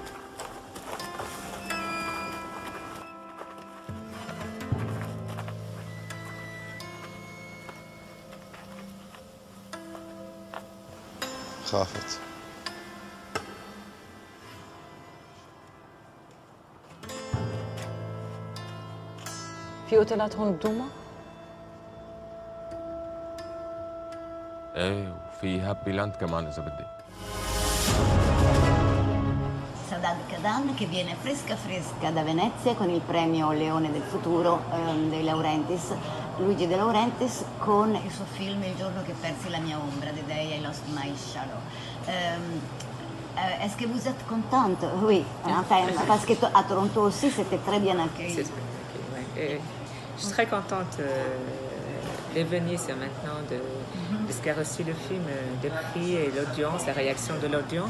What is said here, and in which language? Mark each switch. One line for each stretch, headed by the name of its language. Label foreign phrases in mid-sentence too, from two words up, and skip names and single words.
Arabic: خافت. في اوتيلات هون بدوما؟ ايه وفي هابي لاند كمان اذا بدك.
Italian: Saudade Cadan che viene fresca fresca da Venezia con il premio Leone del Futuro dei Laurentiis, Luigi De Laurentiis con il suo film Il giorno che persi la mia ombra, The Day I Lost My Shadow.
French: Est-ce que vous êtes contente? Oui, enfin, parce que à Toronto aussi c'était très bien accueilli. Je suis très contente de venir maintenant de ce qu'a reçu le film, des prix et l'audience, la réaction de l'audience.